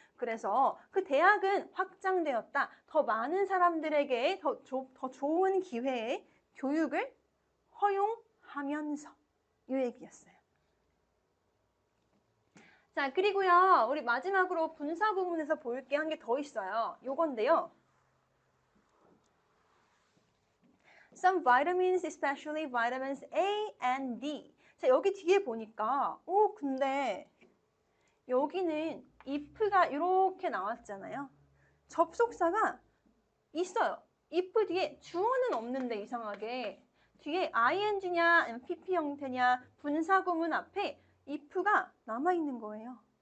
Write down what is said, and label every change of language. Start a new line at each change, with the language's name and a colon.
Korean: 그래서 그 대학은 확장되었다. 더 많은 사람들에게 더 좋은 기회의 교육을 허용하면서 이 얘기였어요. 자, 그리고요. 우리 마지막으로 분사 부분에서 볼 게 한 개 더 있어요. 요건데요.
English: Some vitamins, especially vitamins A and D.
Korean: 자, 여기 뒤에 보니까 근데 여기는 if가 이렇게 나왔잖아요. 접속사가 있어요. if 뒤에 주어는 없는데 이상하게 뒤에 ing냐 아니면 pp 형태냐 분사구문 앞에 if가 남아있는 거예요.